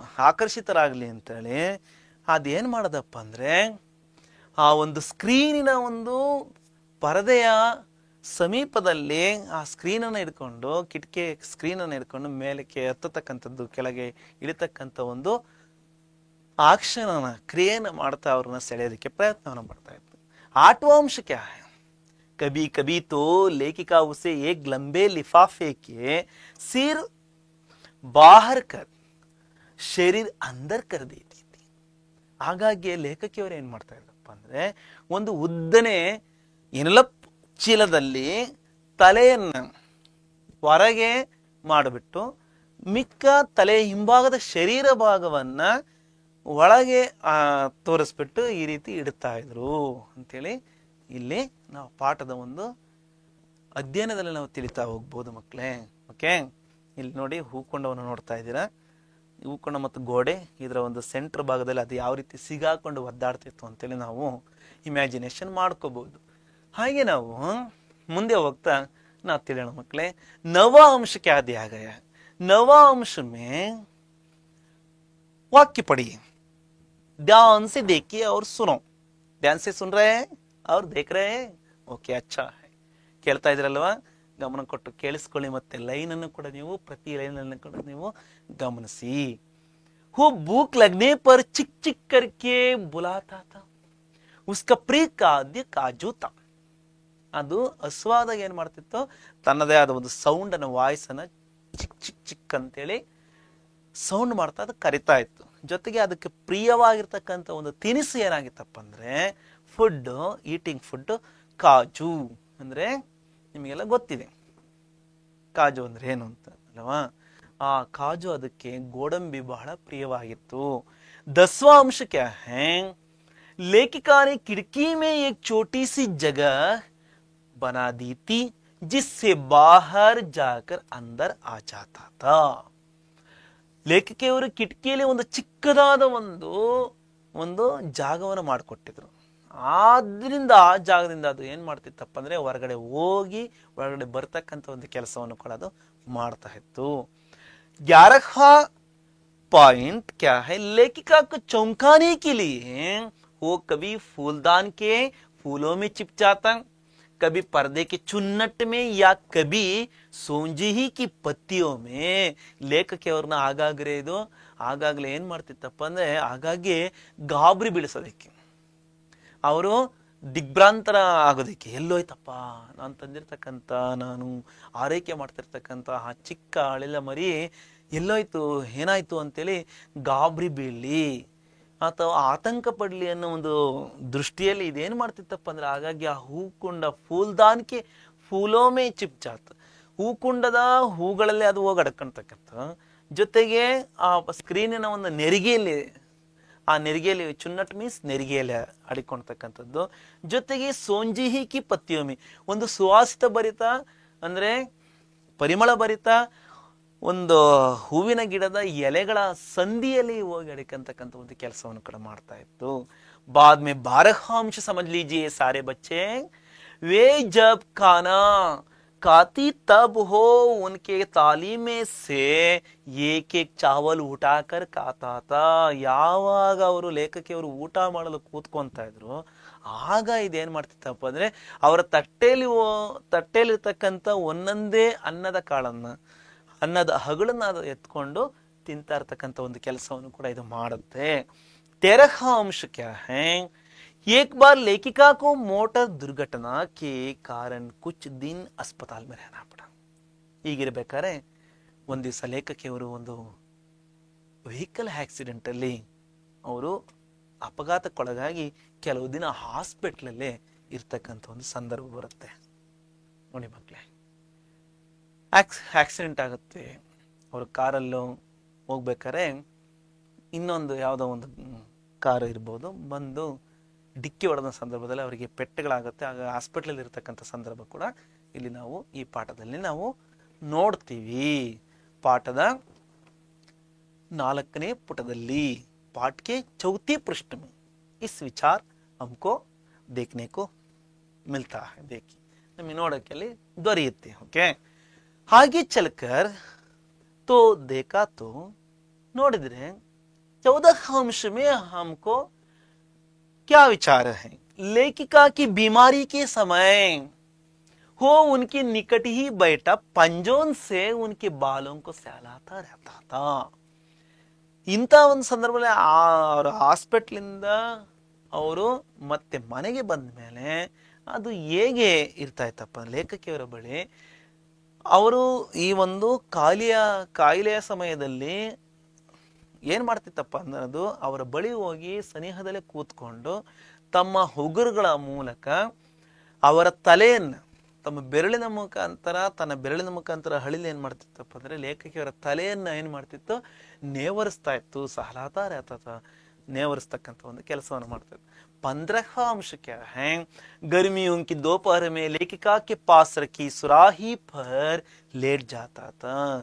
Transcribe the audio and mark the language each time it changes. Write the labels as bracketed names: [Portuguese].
[Kannada] ಆಕರ್ಷಿತರಾಗ್ಲಿ ಅಂತೇಳಿ ಅದೇನ್ ಮಾಡದಪ್ಪ ಅಂದ್ರೆ ಆ ಒಂದು ಸ್ಕ್ರೀನಿನ ಒಂದು ಪರದೆಯ ಸಮೀಪದಲ್ಲಿ ಆ ಸ್ಕ್ರೀನ್ ಅನ್ನ ಇಟ್ಕೊಂಡು ಕಿಟಕಿ ಸ್ಕ್ರೀನ್ ಅನ್ನ ಇಟ್ಕೊಂಡು ಮೇಲಕ್ಕೆ ಹತ್ತತಕ್ಕಂಥದ್ದು ಕೆಳಗೆ ಇಳಿತಕ್ಕಂಥ ಒಂದು ಆಕ್ಷನ್ ಕ್ರಿಯೆಯನ್ನು ಮಾಡ್ತಾ ಅವ್ರನ್ನ ಸೆಳೆಯೋದಕ್ಕೆ ಪ್ರಯತ್ನವನ್ನು ಮಾಡ್ತಾ ಇತ್ತು. [Hindi] 8वां अंश क्या है? कभी कभी तो लेखिका उसे एक लंबे लिफाफे के सिर बाहर कर शरीर अंदर कर देती थी. [Kannada] ಹಾಗಾಗಿ ಲೇಖಕಿಯವರು ಏನ್ ಮಾಡ್ತಾ ಇದ್ರಪ್ಪ ಅಂದ್ರೆ ಒಂದು ಉದ್ದನೆ ಎನ್ಲಪ್ ಚೀಲದಲ್ಲಿ ತಲೆಯನ್ನ ಹೊರಗೆ ಮಾಡಿಬಿಟ್ಟು ಮಿಕ್ಕ ತಲೆ ಹಿಂಭಾಗದ ಶರೀರ ಭಾಗವನ್ನ ಒಳಗೆ ತೋರಿಸ್ಬಿಟ್ಟು ಈ ರೀತಿ ಇಡ್ತಾ ಇದ್ರು ಅಂತೇಳಿ ಇಲ್ಲಿ ನಾವು ಪಾಠದ ಒಂದು ಅಧ್ಯಯನದಲ್ಲಿ ನಾವು ತಿಳಿತಾ ಹೋಗ್ಬೋದು ಮಕ್ಕಳೇ. ಓಕೆ, ಇಲ್ಲಿ ನೋಡಿ ಹೂಕೊಂಡವನ್ನು ನೋಡ್ತಾ ಇದ್ದೀರಾ. ಹೂಕೊಂಡ ಮತ್ತು ಗೋಡೆ ಇದರ ಒಂದು ಸೆಂಟರ್ ಭಾಗದಲ್ಲಿ ಅದು ಯಾವ ರೀತಿ ಸಿಗಾಕೊಂಡು ಒದ್ದಾಡ್ತಿತ್ತು ಅಂತೇಳಿ ನಾವು ಇಮ್ಯಾಜಿನೇಷನ್ ಮಾಡ್ಕೋಬಹುದು. ಹಾಗೆ ನಾವು ಮುಂದೆ ಹೋಗ್ತಾ ನಾವು ತಿಳಿಯೋಣ ಮಕ್ಕಳೇ. [Hindi] 9वां अंश क्या दिया गया? 9वां अंश में वाक्य पढ़िए, ध्यान से देखिए और सुनो. ध्यान से सुन रहे हैं और देख रहे हैं? ओके, अच्छा है. [Kannada] ಕೇಳ್ತಾ ಇದ್ರಲ್ವಾ? ಗಮನ ಕೊಟ್ಟು ಕೇಳಿಸ್ಕೊಳ್ಳಿ. ಮತ್ತೆ ಲೈನ್ ಅನ್ನು ಕೂಡ ನೀವು ಪ್ರತಿ ಲೈನ್ ಅನ್ನು ಕೂಡ ನೀವು ಗಮನಿಸಿ. [Hindi] वो भूख लगने पर चिक चिक करके बुलाता था. उसका प्रिय खाद्य काजू था. [Kannada] ಅದು ಹಸುವಾದಾಗ ಏನ್ ಮಾಡ್ತಿತ್ತು, ತನ್ನದೇ ಆದ ಒಂದು ಸೌಂಡ್ ಅನ್ನ ವಾಯ್ಸ್ ಅನ್ನ ಚಿಕ್ ಚಿಕ್ ಚಿಕ್ ಅಂತೇಳಿ ಸೌಂಡ್ ಮಾಡ್ತಾ ಅದು ಕರಿತಾ ಇತ್ತು. ಜೊತೆಗೆ ಅದಕ್ಕೆ ಪ್ರಿಯವಾಗಿರ್ತಕ್ಕಂಥ ಒಂದು ತಿನಿಸು ಏನಾಗಿತ್ತಪ್ಪ ಅಂದ್ರೆ ಈಟಿಂಗ್ ಫುಡ್ ಕಾಜು. ಅಂದ್ರೆ ನಿಮಗೆಲ್ಲ ಗೊತ್ತಿದೆ ಕಾಜು ಅಂದ್ರೆ ಏನು ಅಂತ ಅಲ್ವಾ? ಆ ಕಾಜು ಅದಕ್ಕೆ ಗೋಡಂಬಿ ಬಹಳ ಪ್ರಿಯವಾಗಿತ್ತು. [Hindi] 10वां अंश क्या है? लेखिका ने खिड़की में एक छोटी सी जगह बना दी थी जिससे बाहर जाकर अंदर आ जाता था. [Kannada] ಲೇಖಕಿಯವರು ಕಿಟಕಿಯಲ್ಲಿ ಒಂದು ಚಿಕ್ಕದಾದ ಒಂದು ಜಾಗವನ್ನು ಮಾಡಿಕೊಟ್ಟಿದ್ರು. ಆದ್ರಿಂದ ಆ ಜಾಗದಿಂದ ಅದು ಏನ್ ಮಾಡ್ತಿತ್ತಪ್ಪ ಅಂದ್ರೆ ಹೊರಗಡೆ ಹೋಗಿ ಒಳಗಡೆ ಬರ್ತಕ್ಕಂಥ ಒಂದು ಕೆಲಸವನ್ನು ಕೂಡ ಅದು ಮಾಡ್ತಾ ಇತ್ತು. [Hindi] 11वां पॉइंट क्या है? लेखिका को चौंकाने के लिए वो कभी फूलदान के फूलों में चिप जाता, कभी पर्दे के चुन्नट में या कभी सोंजिही की पत्तियों में. [Kannada] ಲೇಖಕಿಯವ್ರನ್ನ ಆಗಾಗ್ಲೇ ಏನ್ ಮಾಡ್ತಿತ್ತಪ್ಪ ಅಂದ್ರೆ ಆಗಾಗ್ಗೆ ಗಾಬರಿ ಬೀಳಿಸೋದಕ್ಕೆ, ಅವರು ದಿಗ್ಭ್ರಾಂತರ ಆಗೋದಕ್ಕೆ, ಎಲ್ಲೋಯ್ತಪ್ಪ ನಾನು ತಂದಿರ್ತಕ್ಕಂಥ ನಾನು ಆರೈಕೆ ಮಾಡ್ತಿರ್ತಕ್ಕಂಥ ಆ ಚಿಕ್ಕ ಅಳಿಲ ಮರಿ ಎಲ್ಲೋಯ್ತು ಏನಾಯ್ತು ಅಂತೇಳಿ ಗಾಬರಿ ಬೀಳಲಿ ಅಥವಾ ಆತಂಕ ಪಡ್ಲಿ ಅನ್ನೋ ಒಂದು ದೃಷ್ಟಿಯಲ್ಲಿ ಇದೇನ್ ಮಾಡ್ತಿತ್ತಪ್ಪ ಅಂದ್ರೆ ಹಾಗಾಗಿ ಆ ಹೂಕುಂಡ [Hindi] ಫೂಲ್ದಾನ್ಕೆ ಫೂಲೋಮೆ ಚಿಪ್ ಜಾತ್, [Kannada] ಹೂಕುಂಡದ ಹೂಗಳಲ್ಲಿ ಅದು ಹೋಗಿ ಅಡ್ಕೊಂತಕ್ಕಂಥ ಜೊತೆಗೆ ಆ ಸ್ಕ್ರೀನಿನ ಒಂದು ನೆರಿಗೆಯಲ್ಲಿ, ಆ ನೆರಿಗೆಯಲ್ಲಿ, ಚುನ್ನಟ್ ಮೀನ್ಸ್ ನೆರಿಗೆಯಲ್ಲಿ ಅಡಿಕೊಳ್ತಕ್ಕಂಥದ್ದು. ಜೊತೆಗೆ [Hindi] ಸೋಂಜಿಹಿ ಕಿ ಪತ್ಯೋಮಿ, [Kannada] ಒಂದು ಸುವಾಸಿತ ಭರಿತ ಅಂದ್ರೆ ಪರಿಮಳ ಭರಿತ ಒಂದು ಹೂವಿನ ಗಿಡದ ಎಲೆಗಳ ಸಂಧಿಯಲ್ಲಿ ಹೋಗಿ ಅಡಿಕಂತಕ್ಕಂಥ ಒಂದು ಕೆಲಸವನ್ನು ಕೂಡ ಮಾಡ್ತಾ ಇತ್ತು. [Hindi] बाद में 12 अंश समझ लीजिए सारे बच्चे, वे जब खाना खाती तब हो उनके थाली में से एक एक चावल उठाकर खाता था. [Kannada] ಯಾವಾಗ ಅವರು ಲೇಖಕಿಯವರು ಊಟ ಮಾಡಲು ಕೂತ್ಕೊಂತ ಇದ್ರು ಆಗ ಇದೇನ್ ಮಾಡ್ತಿತ್ತಪ್ಪ ಅಂದ್ರೆ ಅವರ ತಟ್ಟೆಲಿರ್ತಕ್ಕಂಥ ಒಂದೊಂದೇ ಅನ್ನದ ಕಾಳನ್ನ, ಅನ್ನದ ಹಗಳನ್ನ ಎತ್ಕೊಂಡು ತಿಂತಾ ಇರ್ತಕ್ಕಂಥ ಒಂದು ಕೆಲಸವನ್ನು ಕೂಡ ಇದು ಮಾಡುತ್ತೆ. [Hindi] 13 अंश क्या है, एक बार लेखिका को मोटर दुर्घटना के कारण कुछ दिन अस्पताल में रहना पड़ा. [Kannada] ಹೀಗಿರ್ಬೇಕಾದ್ರೆ ಒಂದ್ ದಿವಸ ಲೇಖಕಿಯವರು ಒಂದು ವೆಹಿಕಲ್ ಆಕ್ಸಿಡೆಂಟ್ ಅಲ್ಲಿ ಅವರು ಅಪಘಾತಕ್ಕೊಳಗಾಗಿ ಕೆಲವು ದಿನ ಹಾಸ್ಪಿಟ್ಲಲ್ಲೇ ಇರ್ತಕ್ಕಂಥ ಒಂದು ಸಂದರ್ಭ ಬರುತ್ತೆ. ನೋಡಿ ಮಕ್ಕಳೇ, ಆಕ್ಸಿಡೆಂಟ್ ಆಗುತ್ತೆ. ಅವರು ಕಾರಲ್ಲೂ ಹೋಗ್ಬೇಕಾದ್ರೆ ಇನ್ನೊಂದು ಯಾವುದೋ ಒಂದು ಕಾರು ಇರ್ಬೋದು ಬಂದು ಡಿಕ್ಕಿ ಹೊಡೆದ ಸಂದರ್ಭದಲ್ಲಿ ಅವರಿಗೆ ಪೆಟ್ಟುಗಳಾಗುತ್ತೆ. ಆಗ ಹಾಸ್ಪಿಟ್ಲಲ್ಲಿ ಇರ್ತಕ್ಕಂಥ ಸಂದರ್ಭ ಕೂಡ ಇಲ್ಲಿ ನಾವು ಈ ಪಾಠದಲ್ಲಿ ನಾವು ನೋಡ್ತೀವಿ. ಪಾಠದ 4ನೇ ಪುಟದಲ್ಲಿ, [Hindi] पाठ के 4 पृष्ठ में इस विचार हमको देखने को मिलता है. देखिए [Kannada] नಮಗೆ ನೋಡೋಕೆ ದೊರೆಯುತ್ತೆ. ಓಕೆ, ಹಾಗೆ ಚಲಕರ್ [Hindi] तो देखा तो [Kannada] ನೋಡಿದ್ರೆ [Hindi] 14 अंश में हमको क्या विचार है. लेखिका की बीमारी के समय वो उनके निकट ही बैठा पंजों से उनके बालों को सहलाता रहता था. [Kannada] ಇಂಥ ಒಂದು ಸಂದರ್ಭದಲ್ಲಿ ಅವ್ರ ಹಾಸ್ಪಿಟ್ಲಿಂದ ಅವರು ಮತ್ತೆ ಮನೆಗೆ ಬಂದ ಮೇಲೆ ಅದು ಹೇಗೆ ಇರ್ತಾ ಇತ್ತಪ್ಪ, ಲೇಖಕಿಯವರ ಬಳಿ ಅವರು ಈ ಒಂದು ಕಾಯಿಲೆಯ ಸಮಯದಲ್ಲಿ ಏನ್ ಮಾಡ್ತಿತ್ತಪ್ಪ ಅನ್ನೋದು, ಅವರ ಬಳಿ ಹೋಗಿ ಸನಿಹದಲ್ಲೇ ಕೂತ್ಕೊಂಡು ತಮ್ಮ ಉಗುರುಗಳ ಮೂಲಕ ಅವರ ತಲೆಯನ್ನ ತನ್ನ ಬೆರಳಿನ ಮುಖಾಂತರ ಹಳಿಲಿ ಏನ್ ಮಾಡ್ತಿತ್ತಪ್ಪ ಅಂದ್ರೆ ಲೇಖಕಿಯವರ ತಲೆಯನ್ನ ಏನ್ ಮಾಡ್ತಿತ್ತು, ನೇವರಿಸ್ತಾ ಇತ್ತು. ಸಹಲಾತ ನೇವರಿಸ್ತಕ್ಕಂಥ ಒಂದು ಕೆಲಸವನ್ನು ಮಾಡ್ತಾ ಇತ್ತು. [Hindi] 15 अंश क्या है, गर्मियों की दोपहर में लेखिका के पास रखी सुराही पर लेट जाता था.